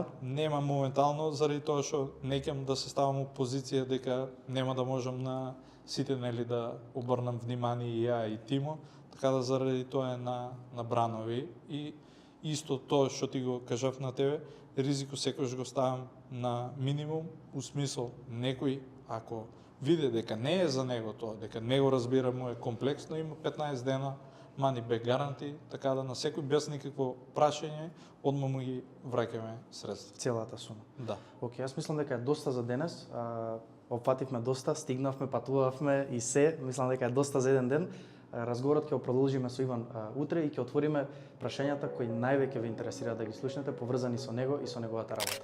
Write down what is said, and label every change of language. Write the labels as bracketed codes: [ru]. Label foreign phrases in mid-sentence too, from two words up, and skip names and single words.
[mk] Нема моментално заради тоа што не ќам да се ставам у позиција дека нема да можам на сите нели да обрнам внимание и ја и Тимо, така да заради тоа е на бранови и исто тоа што ти го кажав на тебе, ризико секојаш го ставам на минимум, у смисол некој ако види дека не е за него тоа, дека не го разбира, му е комплексно, има 15 дена [en] money back guarantee, [mk] така да на секој без никакво прашање, одма му ги враќаме средства. Целата сума. Да. Океј, јас мислам дека е доста за денес. Опативме доста, стигнавме, патувавме и се. Мислам дека е доста за еден ден. Разговорот ќе го продолжиме со Иван утре и ќе отвориме прашањата кои највеќе ве интересира да ги слушнете, поврзани со него и со неговата работа.